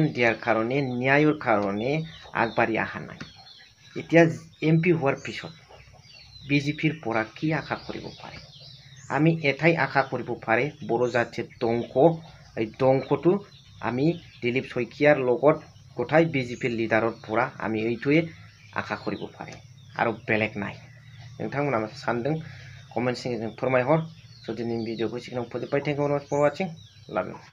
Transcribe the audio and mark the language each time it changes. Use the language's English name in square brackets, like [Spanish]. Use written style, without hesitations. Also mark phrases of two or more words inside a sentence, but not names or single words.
[Assamese] দিয়াৰ কাৰণে ন্যায়ৰ কাৰণে আগবাঢ়ি অহা নাই এতিয়া MP হোৱাৰ পিছত বিজেপিৰ পৰা কি আশা কৰিব পাৰে আমি এটাই আশা কৰিব পাৰে বড়ো জাতিৰ ধ্বংস এই ধ্বংসটো আমি দিলীপ শইকীয়াৰ লগত গোটাই বিজেপিৰ লিডাৰৰ পৰা আমি এইটোৱে আশা কৰিব পাৰে আৰু বেলেগ নাই [Bodo] नोंथांमोना मा सानदों कमेन्ट सेक्सनजों फोरमायहर जुदि नों भिडिअखौ सिगाङाव फोजोबबाय [English] thank you for watching love you